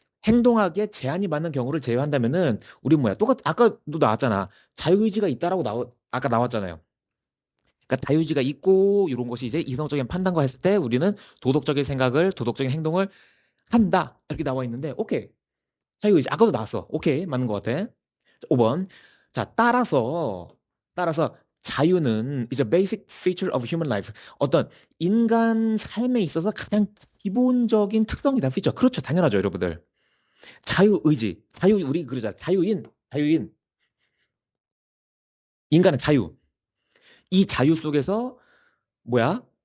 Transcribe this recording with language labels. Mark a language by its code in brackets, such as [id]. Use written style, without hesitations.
[ko] 행동하기에 제한이 받는 경우를 제외한다면은 우리 뭐야? 아까도 나왔잖아. 자유의지가 있다라고 아까 나왔잖아요. 그러니까 자유의지가 있고 이런 것이 이제 이성적인 판단과 했을 때 우리는 도덕적인 행동을 한다. 이렇게 나와 있는데 오케이. 자유의지 아까도 나왔어. 오케이. 맞는 것 같아. 5번. 자, 따라서 자유는 [en] is a basic feature of human life. [ko] 어떤 인간 삶에 있어서 가장 기본적인 특성이다. 피처. 그렇죠. 당연하죠, 여러분들. 우리 그러자. 자유인. 인간은 자유. 이 자유 속에서 뭐야?